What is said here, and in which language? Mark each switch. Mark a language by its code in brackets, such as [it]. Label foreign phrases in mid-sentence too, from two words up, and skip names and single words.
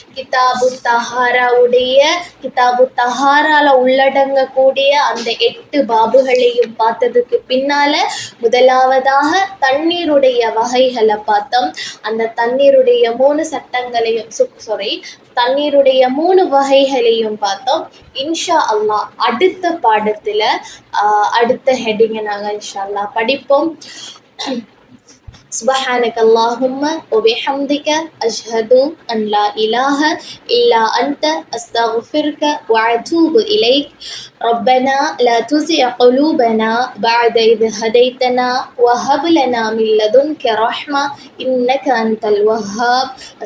[ta] கிதாபு தஹாரால உள்ளடங்கக்கூடிய அந்த 8 பாபுகளையும் பார்த்ததுக்கு பின்னால முதலாவதாக தண்ணீருடைய வகைகளை பார்த்தோம். அந்த தண்ணீருடைய 3 சட்டங்களையும் தண்ணீருடைய 3 வகைகளையும் பார்த்தோம். [ar] إن شاء الله [ta] அடுத்த பாடத்துல அடுத்த ஹெட்டிங்கை நாங்கள் [ar] إن شاء الله [ta] படிப்போம். [ar] سبحانك اللهم وبحمدك أشهد أن لا إله إلا أنت أستغفرك وأتوب إليك. ربنا لا تزغ قلوبنا بعد إذ هديتنا وهب لنا من لدنك رحمة إنك أنت الوهاب.